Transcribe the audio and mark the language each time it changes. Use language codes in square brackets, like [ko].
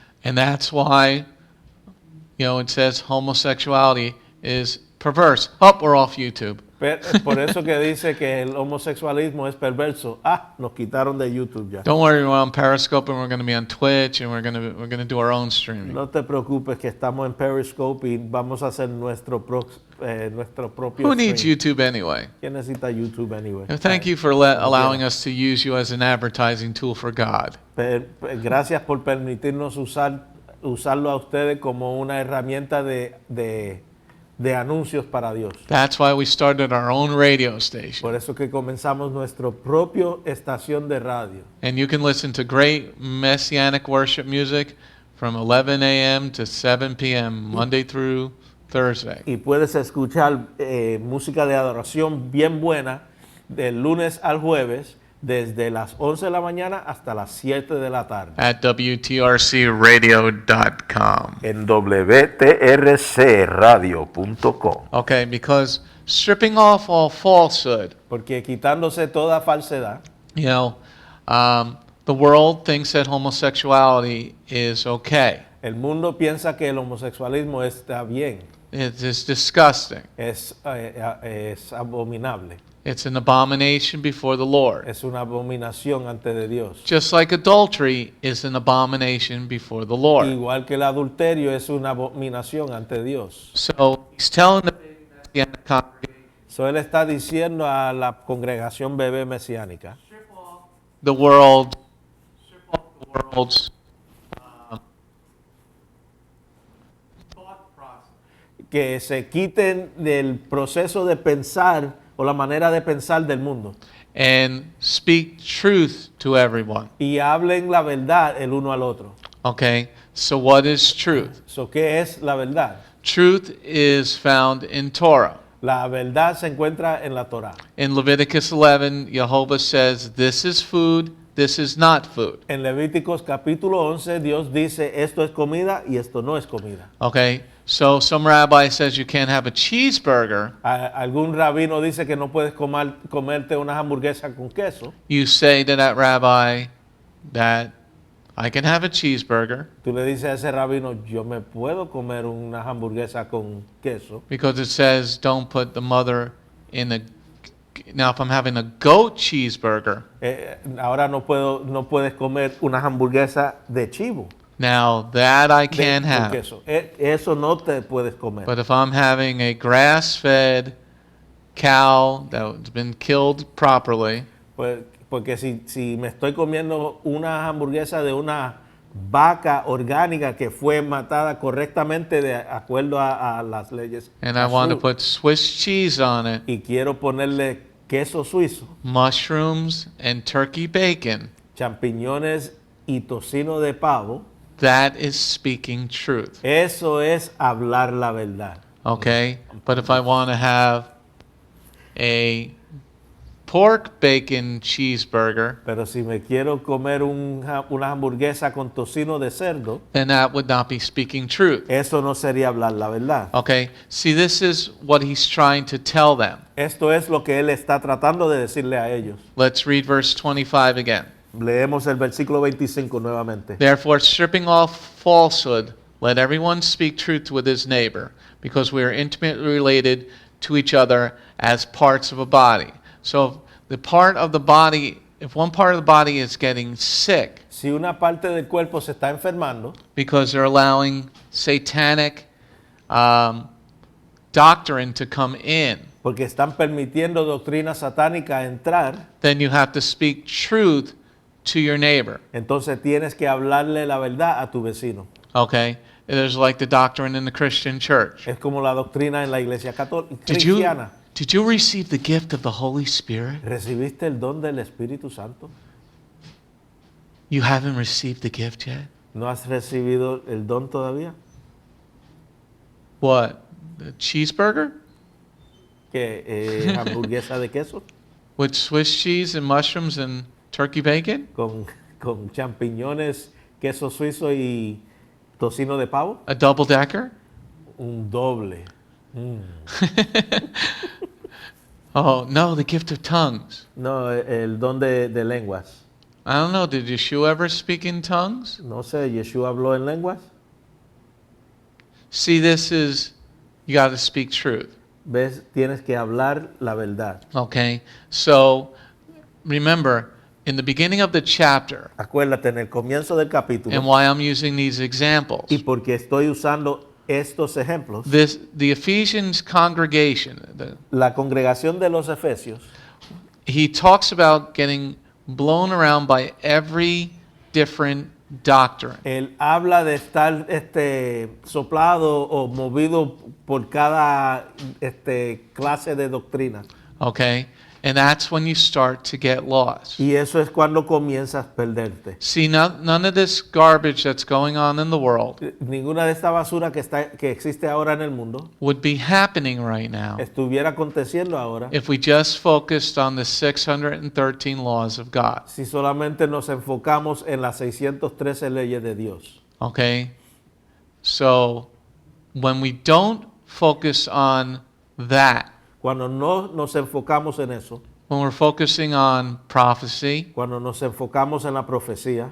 [en] And that's why, it says homosexuality is perverse. Oh, we're off YouTube. [es] Por eso que dice que el homosexualismo es perverso. Nos quitaron de YouTube ya. [en] Don't worry, we're on Periscope and we're going to be on Twitch and we're going to do our own streaming. [es] No te preocupes que estamos en Periscope y vamos a hacer nuestro propio [en] Who needs stream. YouTube anyway? [es] ¿Quién necesita YouTube [en] anyway? Thank you for allowing us to use you as an advertising tool for God. [es] Gracias por permitirnos usarlo a ustedes como una herramienta de anuncios para Dios. [en] That's why we started our own radio station. [es] Por eso que comenzamos nuestro propio estación de radio. [en] And you can listen to great Messianic worship music from 11 a.m. to 7 p.m. Monday through Thursday. [es] Y puedes escuchar música de adoración bien buena del lunes al jueves desde las 11 de la mañana hasta las 7 de la tarde. [en] At WTRCradio.com. [es] En WTRCradio.com. [en] Okay, because stripping off all falsehood, [es] Porque quitándose toda falsedad, [en] the world thinks that homosexuality is okay. [es] el mundo piensa que el homosexualismo está bien. [en] It is disgusting. [es] Es abominable. [en] It's an abomination before the Lord. [es] Es una abominación ante de Dios. [en] Just like adultery is an abomination before the Lord. [es] Igual que el adulterio es una abominación ante Dios. [en] So he's telling the baby Messianic congregation, [es] So él está diciendo a la congregación bebé mesiánica [en] the world's um, thought process. [es] que se quiten del proceso de pensar o la manera de pensar del mundo [en] And speak truth to everyone. [es] y hablen la verdad el uno al otro. [en] Okay, so what is truth? [es] So, ¿qué es la verdad? [en] Truth is found in Torah. [es] La verdad se encuentra en la Torah. [en] In Leviticus 11, Jehovah says, this is food, this is not food. [es] En Levíticos capítulo 11 Dios dice esto es comida y esto no es comida. [en] Okay, so some rabbi says you can't have a cheeseburger. [es] Algún rabino dice que no puedes comerte unas hamburguesas con queso. [en] You say to that rabbi that I can have a cheeseburger [es] Tú le dices a ese rabino, yo me puedo comer unas hamburguesas con queso. [en] because it says don't put the mother in a. Now, if I'm having a goat cheeseburger, [es] Ahora no puedes comer unas hamburguesas de chivo. [en] now that I can [es] con [en] have. [es] queso. Eso no te puedes comer. [en] But if I'm having a grass-fed cow that's been killed properly, [es] Porque si me estoy comiendo una hamburguesa de una vaca orgánica que fue matada correctamente de acuerdo a las leyes [en] and I want to [es] azul, [en] put Swiss cheese on it, [es] y quiero ponerle queso suizo, [en] mushrooms, and turkey bacon, [es] champiñones y tocino de pavo, [en] that is speaking truth. [es] eso es hablar la verdad. [en] Okay? But if I want to have a pork bacon cheeseburger, [es] Pero si me quiero comer una hamburguesa con tocino de cerdo, [en] then that would not be speaking truth. [es] eso no sería hablar la verdad. [en] Okay? See, this is what he's trying to tell them. [es] Esto es lo que él está tratando de decirle a ellos. [en] Let's read verse 25 again. [es] Leemos el versículo 25 nuevamente. [en] Therefore, stripping off falsehood, let everyone speak truth with his neighbor, because we are intimately related to each other as parts of a body. So, the part of the body, if one part of the body is getting sick [es] Si una parte del cuerpo se está enfermando, [en] because they're allowing satanic doctrine to come in, [es] porque están permitiendo doctrina satánica entrar, [en] then you have to speak truth to your neighbor. [es] entonces tienes que hablarle la verdad a tu vecino. [en] Okay? There's like the doctrine in the Christian church. [es] Es como la doctrina en la iglesia [en] Did you, [es] cristiana. [en] did you receive the gift of the Holy Spirit? [es] ¿Recibiste el don del Espíritu Santo? [en] You haven't received the gift yet? [es] ¿No has recibido el don todavía? [en] What? The cheeseburger? [es] ¿Que hamburguesa de queso [en] With Swiss cheese and mushrooms and turkey bacon? [es] con champiñones, queso suizo y tocino de pavo? [en] A double decker? [es] Un doble. [en] Oh, no, the gift of tongues. [es] No, el don de lenguas. [en] I don't know, did Yeshua ever speak in tongues? [es] No sé, ¿Yeshua habló en lenguas? [en] See, this is, you got to speak truth. [es] ¿Ves? Tienes que hablar la verdad. [en] Okay? So, remember, in the beginning of the chapter, [es] Acuérdate, en el comienzo del capítulo, [en] and why I'm using these examples, [es] y porque estoy usando estos ejemplos, [en] the Ephesians congregation, [es] la congregación de los Efesios, [en] he talks about getting blown around by every different doctrine. [es] él habla de estar soplado o movido por cada clase de doctrina. [en] Okay? And that's when you start to get lost. [es] Y eso es cuando comienzas a perderte. [en] See, none of this garbage that's going on in the world [es] Ninguna de esta basura que existe ahora en el mundo [en] would be happening right now [es] estuviera aconteciendo ahora [en] if we just focused on the 613 laws of God. [es] si solamente nos enfocamos en las 613 leyes de Dios. [en] Okay? So, when we don't focus on that, [es] Cuando no nos enfocamos en eso, [en] when we're focusing on prophecy, [es] cuando nos enfocamos en la profecía,